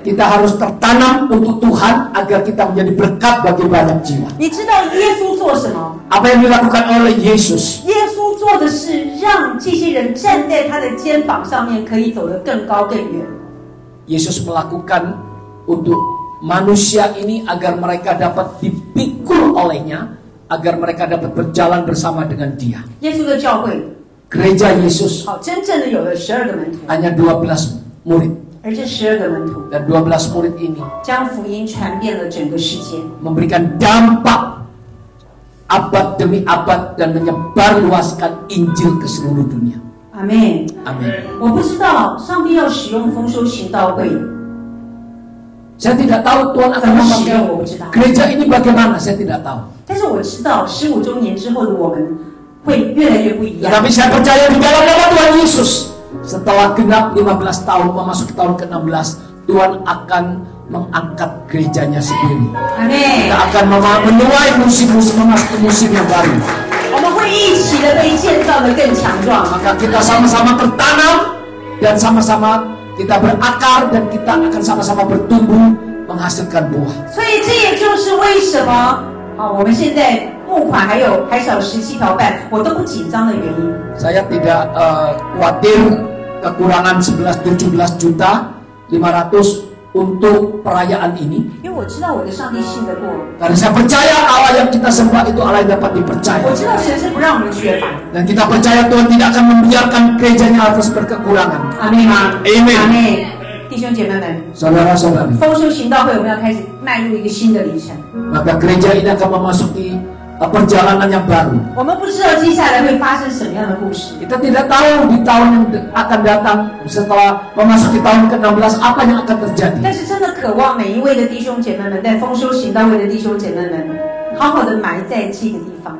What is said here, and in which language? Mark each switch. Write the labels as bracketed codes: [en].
[id] Kita harus tertanam untuk Tuhan agar kita menjadi berkat bagi banyak jiwa. [zh] 你知道耶稣做什么？ [id] Apa yang dilakukan oleh Yesus? [zh] 耶稣做的是让这些人站在他的肩膀上面，可以走得更高更远。 [id] Yesus melakukan untuk manusia ini agar mereka dapat dipikul olehnya, agar mereka dapat berjalan bersama dengan Dia. [zh] 耶稣的教会， [id] Gereja Yesus [zh] 好，真正的有了12个门徒， [id] hanya 12 murid, [zh] 而这12个门徒 [id] dan 12 murid ini [zh] 将福音传遍了整个世界。 [id] memberikan dampak abad demi abad dan menyebarluaskan Injil ke seluruh dunia. [zh] 阿门。 [id] Amin. [zh] 我不知道上帝要使用丰收行道会 [id] Saya tidak tahu Tuhan akan [zh] 怎么使 [id] memakai [zh] 用，我不知道。 [id] gereja ini bagaimana, saya tidak tahu. [zh] 但是我知道15周年之后的我们会越来越不一样。 [id] Tetapi saya percaya di dalam nama Tuhan Yesus, setelah genap 15 tahun memasuki tahun ke-16, Tuhan akan mengangkat gerejanya sendiri. [zh] 阿门。 [id] Kita akan menuai musim-musim, memasuki musim yang baru. [zh] 我们会一起的被建造的更强壮。 [id] Maka kita sama-sama tertanam dan sama-sama kita berakar dan kita akan sama-sama bertumbuh menghasilkan buah. [zh] 所以这也就是为什么我们现在募款还少17条半，我都不紧张的原因。 [id] Saya tidak khawatir kekurangan 17 juta 500 untuk perayaan ini. [zh] 因为我知道我的上帝信得过， [id] Karena saya percaya Allah yang kita sembah itu Allah yang dapat dipercaya. [zh] 我知道神是不让我们缺乏。 [id] Dan kita percaya Tuhan tidak akan membiarkan gerejanya harus berkekurangan. [zh] 阿门吗？ [id] Amen [zh] 阿门。弟兄姐妹们， [id] Saudara-saudari, [zh] 丰收行道会我们要开始迈入一个新的里程。 [id] maka gereja ini akan memasuki perjalanan yang baru. [zh] 我们不知道接下来会发生什么样的故事， [id] Kita tidak tahu di tahun yang akan datang setelah memasuki tahun ke-16 apa yang akan terjadi. [zh] 但是真的渴望每一位的弟兄姐妹们，在丰收行道会的弟兄姐妹们，好好的埋在这个地方。